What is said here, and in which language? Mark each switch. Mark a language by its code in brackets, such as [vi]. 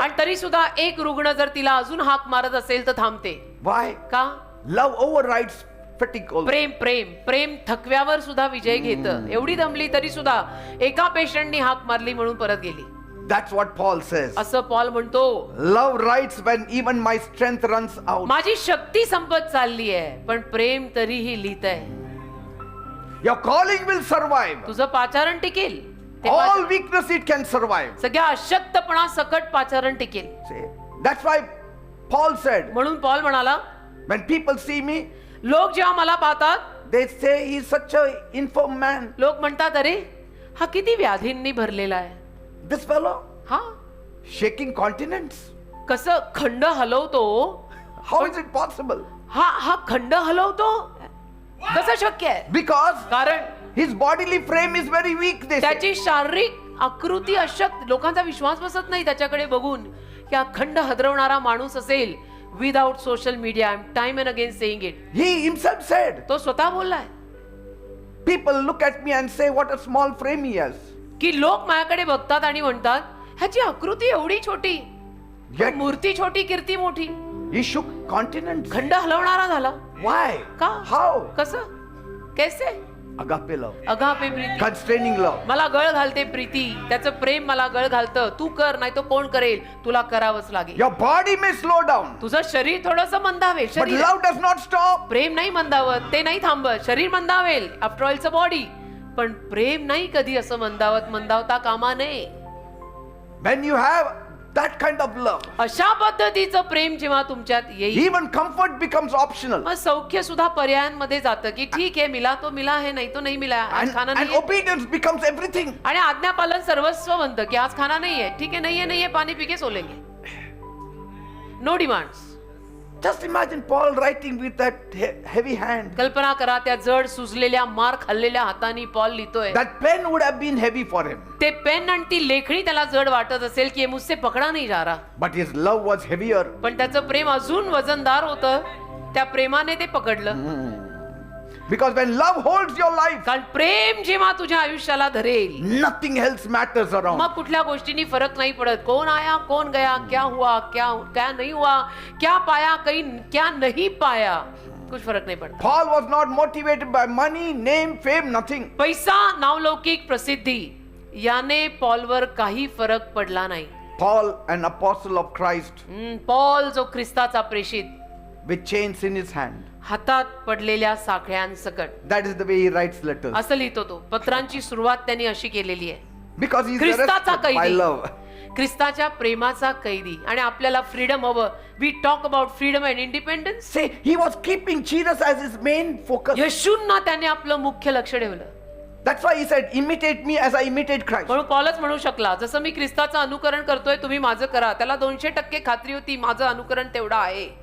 [mr] आणि तरी सुद्धा एक रुग्ण जर तिला अजून हाक मारत असेल तर थांबते. [en] Why? [mr] का? [en] Love overrides fatigue also. [mr] प्रेम प्रेम प्रेम थकव्यावर सुद्धा विजय घेतं. एवढी दमली तरी सुद्धा एका पेशंटनी हाक मारली म्हणून परत गेली. [en] That's what Paul says. [mr] असं पॉल म्हणतो, [en] Love writes when even my strength runs out. [mr] माझी शक्ती संपत चालली आहे, पण प्रेम तरीही लिहित आहे. [en] Your calling will survive. [mr] तुझं पाचारण टिकेल. ते [en] All weakness it can survive. [mr] सगळ्या अशक्तपणा सकट पाचारण टिकेल. [en] See? That's why Paul said, [mr] म्हणून पॉल म्हणाला, [en] when people see me, [mr] लोक जेव्हा मला पाहतात, [en] they say he's such a infirm man. [mr] लोक म्हणतात, अरे हा किती व्याधींनी भरलेला आहे. [en] This fellow, [mr] हा [en] shaking continents. [mr] कसं खंड हलवतो. [en] How is it possible? [mr] हा खंड हलवतो कसं शक्य आहे? [en] Because [mr] कारण [en] his bodily frame is very weak, they say. [mr] त्याची शारीरिक आकृती अशक्त. लोकांचा विश्वास बसत नाही त्याच्याकडे बघून की अखंड हदरवणारा माणूस असेल. [en] Without social media, I am time and again saying it. He himself said, [mr] तो स्वतः बोललाय [en] people look at me and say, what a small frame he has. [mr] की लोक माझ्याकडे बघतात आणि म्हणतात, ह्याची आकृती एवढी छोटी, [en] Yet [mr] मूर्ती छोटी, कीर्ती मोठी. [en] he shook continents. [mr] खंड हलवणारा झाला. [en] Why? [mr] का? [en] How? [mr] कसं? [hi] कैसे? [en] Agape love. [mr] Agape Preeti. [en] Constraining love. [mr] मला गळ घालते प्रीती, त्याचं प्रेम मला गळ घालतं. तू कर, नाही तो कोण करेल, तुला करावंच लागेल. [en] Your body may slow down, [mr] तुझं शरीर थोडंसं मंदावेल. [en] but [mr] शरीर [en] love does not stop. [mr] प्रेम नाही मंदावत, ते नाही थांबत. शरीर मंदावेल, [en] after all it's a body, [mr] पण प्रेम नाही कधी असं मंदावता कामा नये. [en] When you have that kind of love, [mr] अशा पद्धतीचं प्रेम जेव्हा तुमच्यात येईल, [en] even comfort becomes optional. [mr] मग सौख्य सुद्धा पर्यायांमध्ये जातं की ठीक आहे, [hi] मिला तो मिला है, [mr] नाही तो नाही मिला. [hi] आज खाना [en] And [mr] नाही [en] obedience becomes everything. [mr] आणि आज्ञापालन सर्वस्व बनतं की आज खाना नाही आहे, ठीक आहे, नाही आहे, [hi] पाणी पी के सो लेंगे. [en] No demands. Just imagine Paul writing with that heavy hand. [mr] कल्पना करा, त्या जड सुजलेल्या मार खाल्लेल्या हाताने पॉल लिहितोय. [en] That pen would have been heavy for him. [mr] ते पेन आणि ती लेखणी त्याला जड वाटत असेल की [hi] मुझसे पकडा नाही जा रहा, [en] But his love was heavier. [mr] पण त्याचं प्रेम अजून वजनदार होतं. त्या प्रेमाने ते पकडलं. [en] Because when love holds your life, [mr] कारण प्रेम जेव्हा तुझ्या आयुष्याला धरेल, [en] nothing else matters around. [mr] मग कुठल्या गोष्टींनी फरक नाही पडत. [hi] कौन आया कौन गया, क्या हुआ क्या नहीं हुआ, क्या पाया क्या नहीं पाया, कुछ फरक नहीं पड़ता. [en] Paul was not motivated by money, name, fame, nothing. [mr] पैसा, नावलौकिक, प्रसिद्धी याने पॉलवर काही फरक पडला नाही. [en] Paul, an apostle of Christ, [mr] Paul जो ख्रिस्ताचा प्रेषित, [en] with chains in his hand. [mr] हातात पडलेल्या साखळ्यांसकट, [en] That is the way he writes letters. [mr] असं लिहितो तो. पत्रांची सुरुवात त्यांनी अशी केलेली आहे. [en] Because he's [mr] ख्रिस्ताचा [en] arrested by [mr] कैदी, [en] love. [mr] ख्रिस्ताच्या प्रेमाचा कैदी. आणि आपल्याला फ्रीडम हवं. [en] We talk about freedom and independence. Say, he was keeping Jesus as his main focus. [mr] येशूंना त्याने आपलं मुख्य लक्ष ठेवलं. [en] That's why he said, imitate me as I imitate Christ. [mr] म्हणून पॉलच म्हणू शकला, जसं मी ख्रिस्ताचं अनुकरण करतोय तुम्ही माझं करा. त्याला 200% खात्री होती माझं अनुकरण तेवढं आहे,